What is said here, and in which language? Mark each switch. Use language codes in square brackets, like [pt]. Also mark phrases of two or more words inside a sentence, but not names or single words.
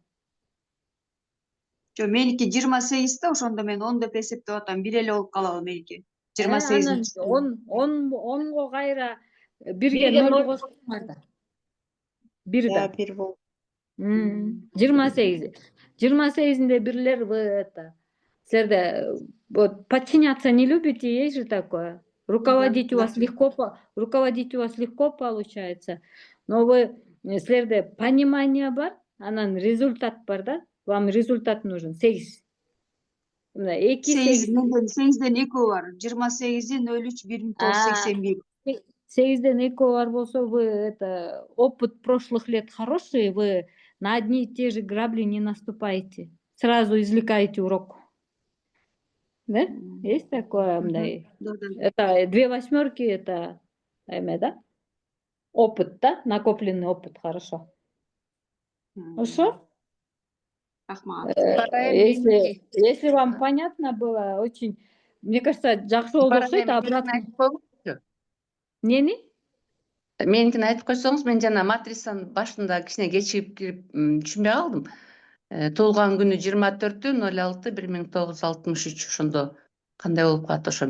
[ky] Жо, меники 28 да, ошондо мен 10 деп эсептеп атам. Бир эле болуп калабы меники. 28 Анан 10го кайра бирге 0 кошсоңар да. 1 да. бир болуп. 28. 28-inde бирлер [ru] вы это. Силерде вот подчиняться не любите, есть же такое. Руководить у вас легко получается. Но вы [ky] силерде понимание бар, анан результат бар да. [ru] Вам результат нужен. 8. [ky] Мына 2 8. 8ден 2 бар. 28 03 1981. 8-ден 2 бар болсо, [ru] вы это опыт прошлых лет хороший, вы на одни и те же грабли не наступаете. Сразу извлекаете урок. Да? Есть такое, мындай. Это 2 восьмерки, это да? Опыт, да? Накопленный опыт, хорошо. Хорошо? [ky] Рахмат. [ru] Если вам понятно было, очень, мне кажется, [ky] жакшы болду окшойт, обратно. Нени? Меникini айтып койсоңуз, мен жана матрицанын башында кичине кечигип кирип түшүнбөй калдым. Туулган күнү 24/06/1963 ошондо кандай болуп калат ошо?